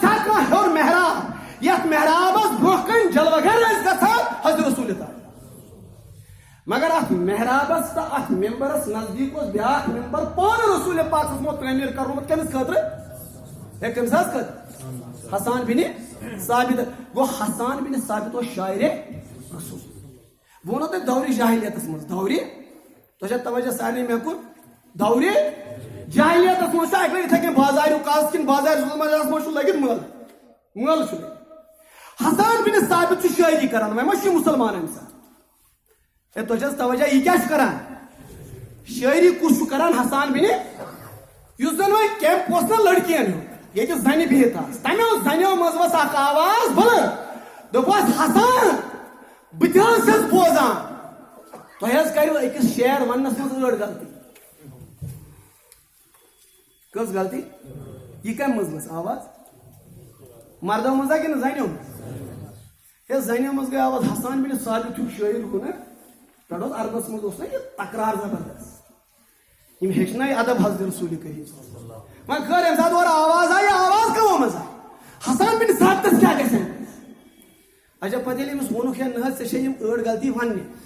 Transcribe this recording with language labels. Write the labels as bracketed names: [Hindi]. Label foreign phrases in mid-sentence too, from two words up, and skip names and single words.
[Kashmiri] چھا کانٛہہ ہیوٚر محراب یتھ محرابس برونٛہہ کنہِ جلوٕ گر ٲسۍ گژھان حضرت رسول تعالیٰ مگر اتھ محرابس تہٕ اتھ ممبرس نزدیٖک اوس بیاکھ ممبر پانہٕ رسول پاک اوسمُت تعمیٖر کرنومُت کٔمِس خٲطرٕ ہے کٔمِس حظ خٲطرٕ حسان بن ثابت گوٚو حسان بن ثابت اوس شاعرِ رسول بہٕ ونو تۄہہِ دورِ جاہلیتس منٛز دورِ تۄہہِ چھا توجہ سارنٕے مےٚ کُن دورِ جاہلیتس منٛز چھُ اکہِ لٹہِ یِتھٕے کٔنۍ بازاریُک کاز کِنہٕ بازارِ ظُلمَس منٛز چھُ لٔگِتھ مٲلہٕ چھُ لٔگِتھ حسان بن ثابت چھُ شٲعری کران وۄنۍ ما چھُ مُسلمان امہِ ساتہٕ ہے تۄہہِ چھِ حظ توجہ یہِ کیٛاہ چھُ کران شٲعری کُس چھُ کران حسان بن یُس زن وۄنۍ کیمپ اوس نا لڑکین ہُنٛد ییٚتہِ زنہِ بِہِتھ آسہٕ تمیو زنیو منٛز ؤژھ اکھ آواز بلند دوٚپُس حسان بہٕ تہِ حظ چھَس بوزان تۄہہِ حظ کٔرِو أکِس شعر وننس منٛز ٲڑ غلطی کٔژ غلطی یہِ کمہِ منٛز ؤژھ آواز مردو منٛز ہا کِنہٕ زنیو منٛز ہے زنیو منٛز گٔے آواز حسان بن ثابت چھُ شٲعر ہُہ نا پٮ۪ٹھ اوس عربس منٛز اوس نا یہِ تکرار زبردست یِم ہیٚچھنٲے ادب حضرت رسول کریم وۄنۍ خٲر ییٚمہِ ساتہٕ اورٕ آواز آیہِ آواز کٕمو منٛز آیہِ حسان بن ثابتس کیٛاہ گژھِ اچھا پتہٕ ییٚلہِ أمِس ووٚنُکھ ہے نہ حظ ژےٚ چھے یِم ٲڑ غلطی وننہِ